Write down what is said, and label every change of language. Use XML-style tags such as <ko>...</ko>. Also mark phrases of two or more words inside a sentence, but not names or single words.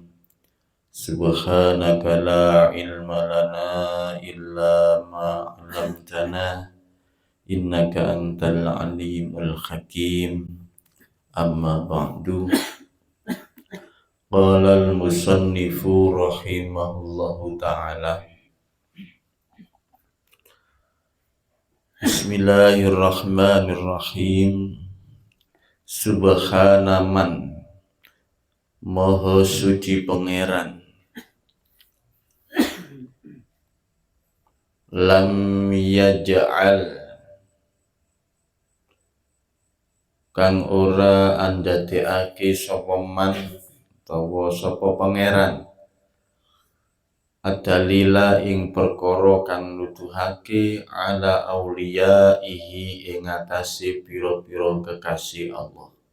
<ar>سبحانك لا علم لنا إلا ما علمتنا إنك أنت العليم الحكيم. أما بعد. قال المصنف رحمه الله تعالى. بسم الله الرحمن الرحيم.</ar> <jv>Subhanaman, Maha suci Pangeran,</jv> <ar>لم يجعل,</ar> <jv>kang ora andadekake sapa man utawa sapa Pangeran, adalila ing perkara kang nuduhake</jv> <ar>على أوليائه</ar> <jv>ing atase pira-pira kekasih Allah.</jv>